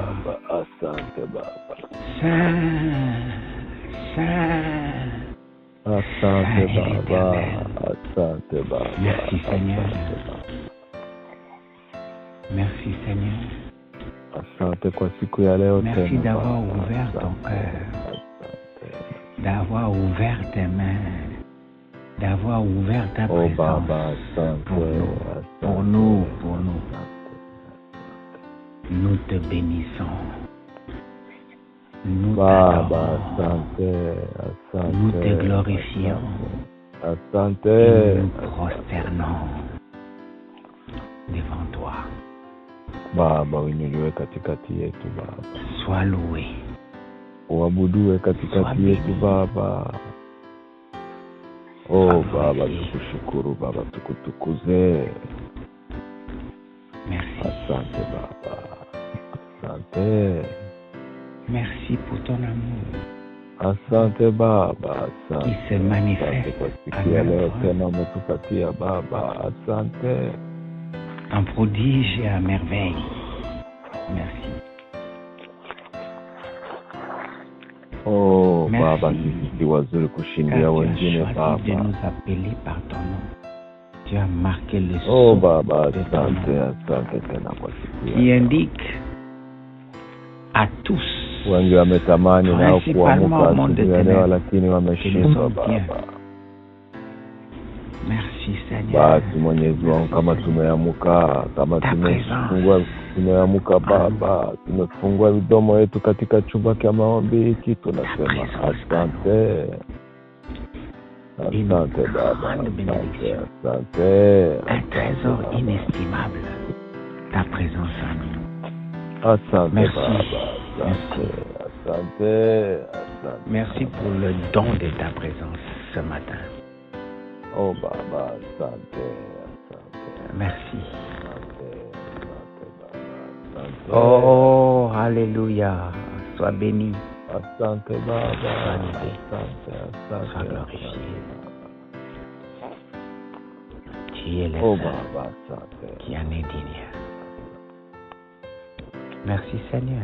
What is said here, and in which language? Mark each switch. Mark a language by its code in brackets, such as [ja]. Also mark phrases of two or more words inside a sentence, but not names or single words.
[sw] Asante Baba. [fr] Saint, Saint, [sw] Asante Baba, Asante Baba. [fr] Merci Seigneur. Merci Seigneur. [sw] Asante kwa siku ya leo tena. [fr] Merci d'avoir ouvert ton cœur, d'avoir ouvert tes mains, d'avoir ouvert ta présence [sw] Baba, [fr] pour nous. Nous te bénissons. Nous t'adorons. Nous te glorifions. Et nous prosternons devant toi. [sw] Baba, uinuliwe katikati yetu Baba. [fr] Sois loué. [sw] Uabuduwe katikati yetu Baba. Oh Baba, tukushukuru Baba, tukutukuze. [fr] Merci. [sw] Asante Baba. Asante. [fr] Merci pour ton amour. [sw] Asante Baba, asante. [fr] Qui se manifeste [sw] kwa siku ya leo tena umetupatia Baba. Asante. [fr] En prodige et à merveille. Merci. Oh Merci. [sw] Baba, sisi si wazuri kushindia wengine Baba. Baba. [fr] Tu as choisi de nous appeler par ton nom. Tu as marqué le Oh sceau [sw] Baba, [fr] de ton nom, [sw] asante tena kwa siku ya [fr] qui [sw] leo. [fr] indique à tous, [sw] Wengi wametamani nao [fr] principalement au [sw] kuamka [fr] monde de [sw] siku ya leo, [fr] ténèbres, [sw] lakini wameshindwa [fr] bien. [sw] Baba. [fr] Merci Seigneur. [sw] Basi Mwenyezi Mungu, kama tumeamka, kama tumeamka Baba, tumefungua midomo yetu katika chumba cha maombi hiki, tunasema asante. Asante Baba, asante. [fr] Un trésor inestimable, ta présence en nous. [sw] Asante [fr] Merci. [sw] Baba, asante. [fr] Merci pour le don de ta présence ce matin. [sw] Oh Baba, asante. [fr] Merci. [sw] Asante. [fr] Oh, alléluia. Sois béni. [sw] Asante Baba. [fr] Sois loué. [sw] Asante. [fr] Sois glorifié. Tu es le Oh seul [sw] Baba, asante. [fr] qui en est digne. Merci Seigneur.